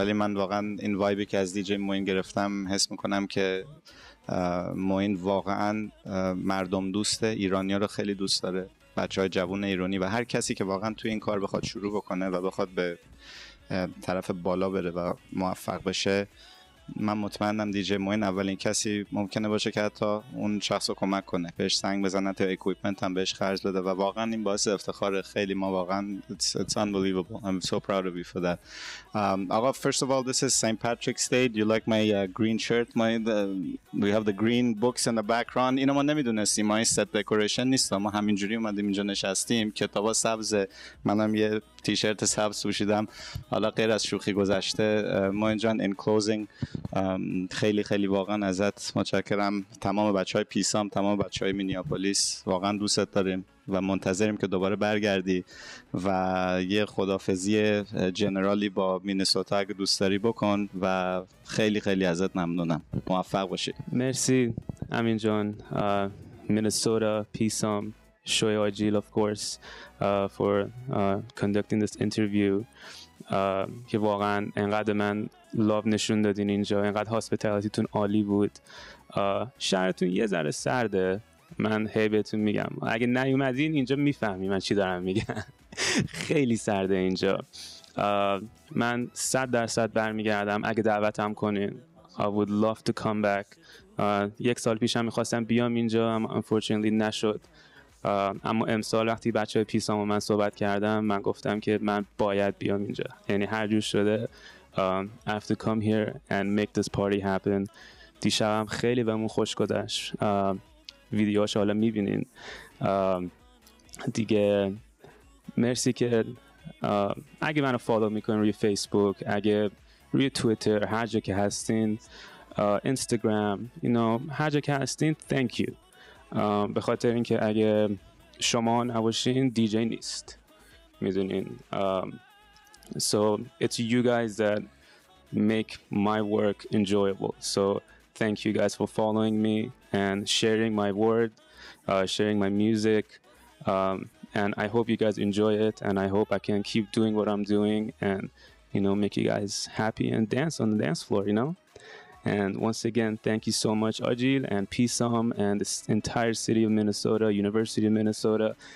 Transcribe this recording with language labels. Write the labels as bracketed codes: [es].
[fa] ولی من واقعا این وایبی که از دیجی موین گرفتم حس میکنم که موین واقعا مردم دوسته، ایرانیا رو خیلی دوست داره، بچهای جوان ایرانی و هر کسی که واقعا توی این کار بخواد شروع بکنه و بخواد به طرف بالا بره و موفق بشه. من مطمئنم دیجی موین اولین کسی ممکنه باشه که حتی اون شخص رو کمک کنه، بهش سنگ بزنه، تا اکویپمنت هم بهش خرج بده و واقعا این باعث افتخار خیلی ما واقعا [en] it's unbelievable. I'm so proud of you for that. آقا first of all this is St. Patrick's Day. You like my green shirt? We have the green books in the background. [fa] اینو ما نمیدونستیم، ما این ست دکوریشن نیست، ما همینجوری اومدیم اینجا نشستیم، کتابا سبز، منم یه تیشرت سبز پوشیدم. حالا غیر از شوخی گذشته ما اینجا [en] in closing [fa] خیلی خیلی واقعا ازت متشکرم. تمام بچهای پیسام، تمام بچهای مینیاپولیس واقعا دوستت داریم و منتظریم که دوباره برگردی و یه خدافظی جنرالی با مینسوتا اگه دوست داری بکن و خیلی خیلی ازت ممنونم. موفق باشی. مرسی امین جان. [en] Minnesota, پیسام، شوی آجیل of course for conducting this interview. [fa] که واقعا انقدر من لاو نشون دادین اینجا، انقدر هاسپیتالیتیتون عالی بود. شهرتون یه ذره سرده، من هی بهتون میگم اگه نیومدین اینجا میفهمی من چی دارم میگم. خیلی سرده اینجا. من 100% برمیگردم اگه دعوتم کنین. [en] I would love to come back. [fa] یک سال پیشم میخواستم بیام اینجا اما unfortunately نشد. اما امسال وقتی بچه پیسام و من صحبت کردم من گفتم که من باید بیام اینجا، یعنی هر جور شده [en] I have to come here and make this party happen. [fa] دیشبم خیلی بهمون خوش گذشت، ویدیوهاش حالا میبینین دیگه. مرسی که اگه منو فالو میکنین روی فیسبوک، اگه روی توییتر، هر جا که هستین، اینستاگرام، هر جا که هستین [en] thank you. [fa] به خاطر اینکه اگه شما نباشین دیجی نیست، میدونین. [en] So it's you guys that make my work enjoyable. So thank you guys for following me and sharing my word, sharing my music, and I hope you guys enjoy it, and I hope I can keep doing what I'm doing and make you guys happy and dance on the dance floor, And once again, thank you so much, Ajil and Pisam and this entire city of Minnesota, University of Minnesota.